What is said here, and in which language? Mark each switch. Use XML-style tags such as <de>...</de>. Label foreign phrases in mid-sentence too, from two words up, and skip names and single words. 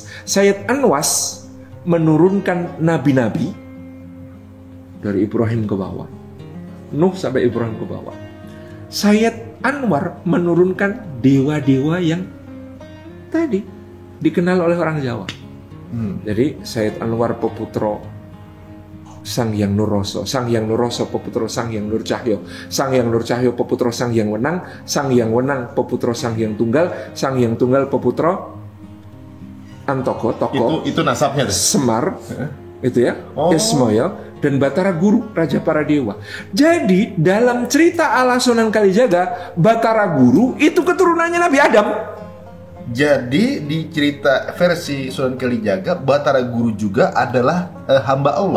<id>Sayyid Anwas menurunkan nabi-nabi dari Ibrahim ke bawah, Nuh sampai Ibrahim ke bawah. Sayyid Anwar menurunkan dewa-dewa yang tadi dikenal oleh orang Jawa. Jadi Sayyid Anwar peputra Sang Hyang Nuroso, Sang Hyang Nuroso peputra Sang Hyang Nurcahyo, Sang Hyang Nurcahyo peputra Sang Hyang Wenang, Sang Hyang Wenang peputra Sang Hyang Tunggal, Sang Hyang Tunggal peputra Antoko, Toko. Itu nasabnya deh. Semar, itu ya, Ismoyo dan Batara Guru, raja para dewa. Jadi dalam cerita ala Sunan Kalijaga, Batara Guru itu keturunannya Nabi Adam. Jadi di cerita versi Sunan Kalijaga, Batara Guru juga adalah hamba Allah.</id>